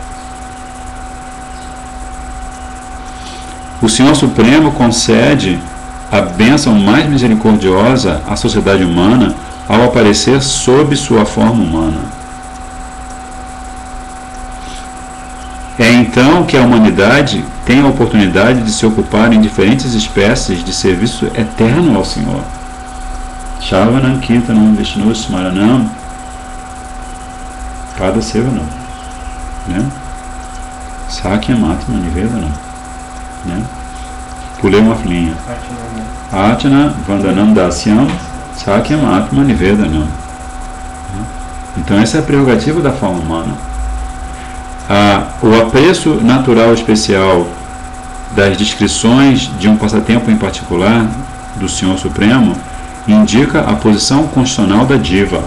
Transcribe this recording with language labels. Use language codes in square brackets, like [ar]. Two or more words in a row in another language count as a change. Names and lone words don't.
[pt] O Senhor Supremo concede a bênção mais misericordiosa à sociedade humana ao aparecer sob sua forma humana. É então que a humanidade tem a oportunidade de se ocupar em diferentes espécies de serviço eterno ao Senhor. [sa] Shravanam Kirtanam Vishnu Smaranam Pada Sevanam, né? Sakyam Atma Nivedanam, [pt] né? Pulei uma linha. [sa] Archana Vandanam Dasyam Sakyam Atma Nivedanam. [pt] Então essa é a prerrogativa da forma humana. O apreço natural especial das descrições de um passatempo em particular do Senhor Supremo indica a posição constitucional da diva.